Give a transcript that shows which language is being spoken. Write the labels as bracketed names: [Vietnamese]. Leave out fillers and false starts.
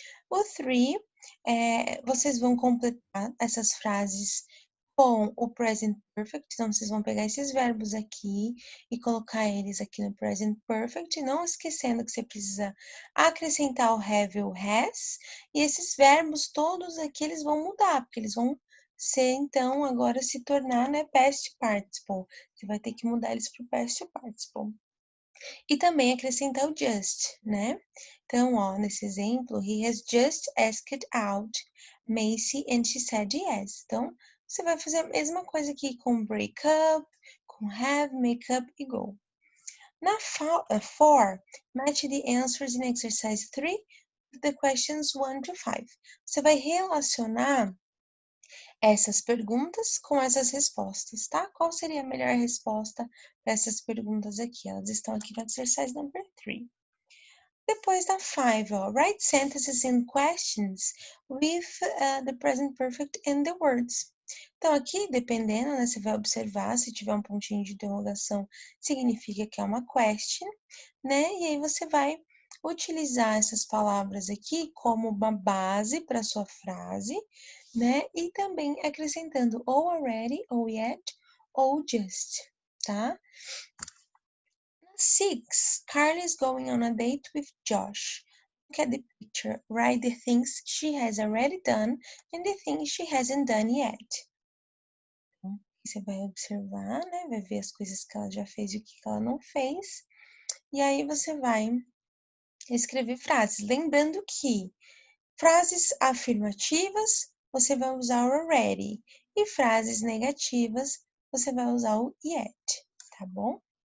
[Portuguese] O three, vocês vão completar essas frases com o present perfect, então vocês vão pegar esses verbos aqui e colocar eles aqui no present perfect, não esquecendo que você precisa acrescentar o have e o has, e esses verbos todos aqui eles vão mudar, porque eles vão ser, então, agora se tornar, né, past participle. Você vai ter que mudar eles para o past participle. E também acrescentar o just, né? Então, nesse exemplo, [English] he has just asked out Macy and she said yes. [Portuguese] Então, você vai fazer a mesma coisa aqui com break up, com have, make up e go. [English] Na 4, match the answers in exercise 3 with the questions 1 to 5. [Portuguese] Você vai relacionar essas perguntas com essas respostas, tá? Qual seria a melhor resposta para essas perguntas aqui? Elas estão aqui no exercise number 3. Depois da 5, [English] write sentences and questions with the present perfect and the words. [Portuguese] Então, aqui, dependendo, né, você vai observar, se tiver um pontinho de interrogação, significa que é uma question, né? E aí você vai utilizar essas palavras aqui como uma base para sua frase, né? E também acrescentando ou already, ou yet, ou just, tá? [English] 6, Carly is going on a date with Josh. Look at the picture. Write the things she has already done and the things she hasn't done yet. [Portuguese] Então, você vai observar, né? Vai ver as coisas que ela já fez e o que ela não fez. E aí você vai escrever frases. Lembrando que frases afirmativas você vai usar o already e frases negativas você vai usar o yet, tá bom?